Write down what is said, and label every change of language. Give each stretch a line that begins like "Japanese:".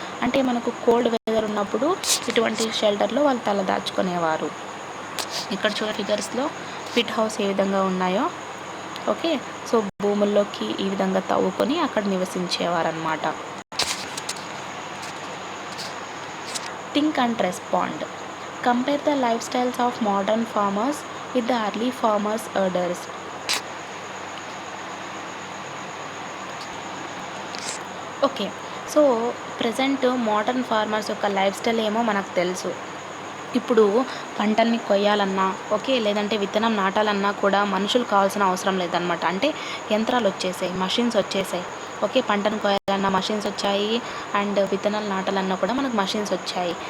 Telugu: అంటే మనకు cold weather ఉన్నప్పుడు ఇటువంటి షెల్టర్లో వాళ్ళు తల దాచుకునేవారు. ఇక్కడ చూడ ఫిగర్స్లో పిట్ హౌస్ ఏ విధంగా ఉన్నాయో. ఓకే, సో భూముల్లోకి ఈ విధంగా తవ్వుకొని అక్కడ నివసించేవారనమాట.
English: Think and respond. Compare the lifestyles of modern farmers with the early farmers herders.
Telugu: Okay, so present modern farmers యొక్క లైఫ్ స్టైల్ ఏమో మనకు తెలుసు. ఇప్పుడు పంటల్ని కొయ్యాలన్నా ఓకే, లేదంటే విత్తనం నాటాలన్నా కూడా మనుషులు కావాల్సిన అవసరం లేదనమాట. అంటే యంత్రాలు వచ్చేసాయి, మషిన్స్ వచ్చేసాయి. ఓకే, పంటను కొయ్యాలన్నా మషిన్స్ వచ్చాయి, అండ్ విత్తనాలు నాటాలన్నా కూడా మనకు మషిన్స్ వచ్చాయి.